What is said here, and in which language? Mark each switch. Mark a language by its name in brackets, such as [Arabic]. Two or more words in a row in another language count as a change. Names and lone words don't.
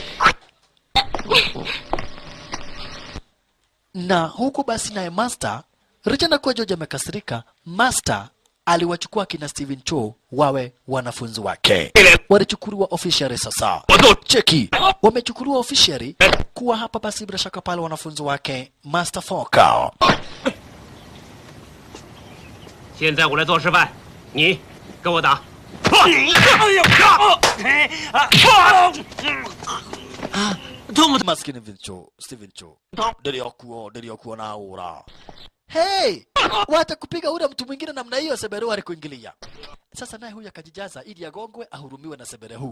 [Swahili] Na huku basi naye Master, Richard kwa George amekasirika, Master aliwachukua kina Stephen Chow wawe wanafunzi wake. Walichukuliwa officially sasa. Cheki, wamechukuliwa officially kuwa hapa basi bila shaka pale wanafunzi wake Master Foka. [Chinese] 现在我来做示范，你跟我打。 [Swahili] Maskini Stephen Chow. Niliokuwa na aura. Hey! Wacha kupiga ule mtu mwingine namna hiyo, Seberu alikuingilia. Sasa naye huyu akajijaza ili agongwe ahurumiwe na Seberu.